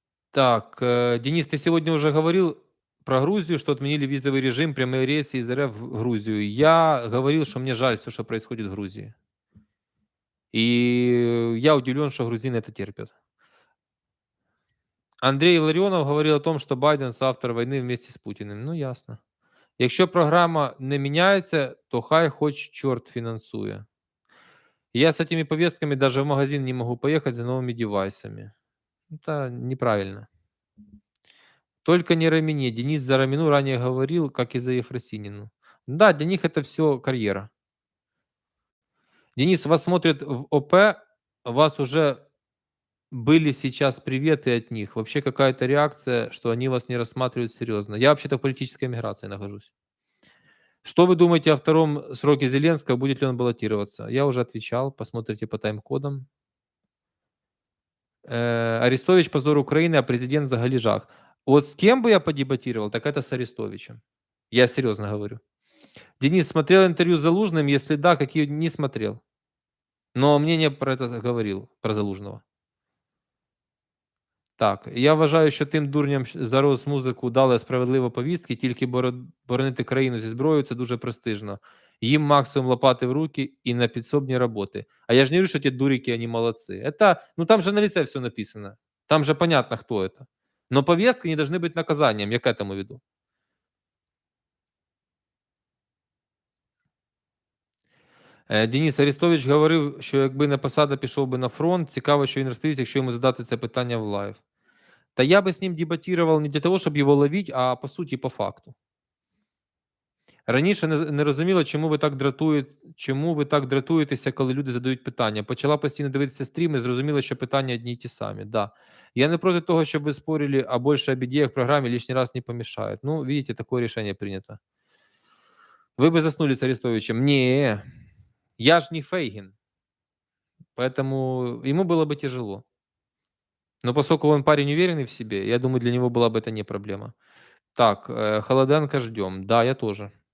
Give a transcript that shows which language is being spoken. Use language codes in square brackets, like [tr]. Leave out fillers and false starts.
[ru] Так, Денис, ты сегодня уже говорил про Грузию, что отменили визовый режим, прямые рейсы из РФ в Грузию. Я говорил, что мне жаль все, что происходит в Грузии. И я удивлен, что грузины это терпят. Андрей Илларионов говорил о том, что Байден соавтор войны вместе с Путіним. Ну, ясно. [uk] Якщо програма не міняється, то хай хоч чорт фінансує. [ru] Я с этими повестками даже в магазин не могу поехать за новыми девайсами. Это неправильно. Только не Рамине. Денис за Рамину ранее говорил, как и за Ефросинину. Да, для них это все карьера. Денис, вас смотрят в ОП, вас уже были сейчас приветы от них. Вообще какая-то реакция, что они вас не рассматривают серьезно. Я вообще-то в политической миграции нахожусь. Что вы думаете о втором сроке Зеленского? Будет ли он баллотироваться? Я уже отвечал. Посмотрите по тайм-кодам. Арестович позор Украины, а президент за галежах. Вот с кем бы я подебатировал, так это с Арестовичем. Я серьезно говорю. Денис, смотрел интервью с Залужным? Если да, какие не смотрел. Но мнение про это говорил, про Залужного. [uk] Так, я вважаю, що тим дурням за Росмузику дали справедливо повістки, тільки боронити країну зі зброєю – це дуже престижно. Їм максимум лопати в руки і на підсобні роботи. А я ж не говорю, що ті дурики, [ru] они молодцы. Это, ну там же на лице все написано. Там же понятно, кто это. Но повестки не должны быть наказанием, я к этому веду. [uk] Денис Арестович говорив, що якби не посада, пішов би на фронт. Цікаво, що він розповість, якщо йому задати це питання в лайв. [ru] Та я бы с ним дебатировал не для того, чтобы его ловить, а по суті, по факту. [uk] Раніше не розуміла, чому ви так дратуєтеся, коли люди задають питання. Почала постійно дивитися стріми, зрозуміла, що питання одні й ті самі. Да. Я не проти того, щоб ви спорили, а більше об ідеях в програмі [ru] лишний раз не помешает. Ну, видите, такое решение принято. Вы бы заснули с Арестовичем. Не, я ж не Фейгин. Поэтому ему было бы тяжело. Но поскольку он парень уверенный в себе, я думаю, для него была бы это не проблема. Так, Холоденко ждем. Да, я тоже.